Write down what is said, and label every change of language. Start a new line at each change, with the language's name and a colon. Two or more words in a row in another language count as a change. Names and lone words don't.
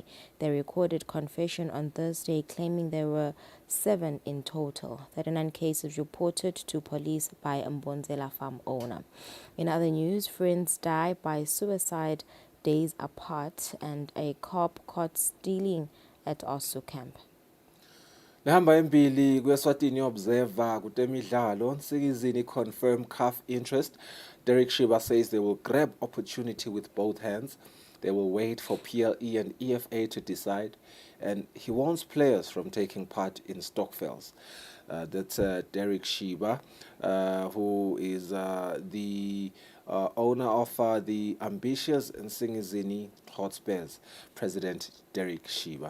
English: They recorded confession on Thursday, claiming there were 7 in total. 39 cases reported to police by Mbonzela farm owner. In other news, friends die by suicide days apart, and a cop caught stealing at Osu camp.
Swati: Nehamba embili kweSwatini observer kutemidlalo Nsikizini
English: confirm CAF interest. Derek Shiba says they will grab opportunity with both hands. They will wait for PLE and EFA to decide, and he warns players from taking part in Stokvels. That's Derek Shiba, who is the owner of the ambitious Nsingizini Hotspurs, President Derek Shiba.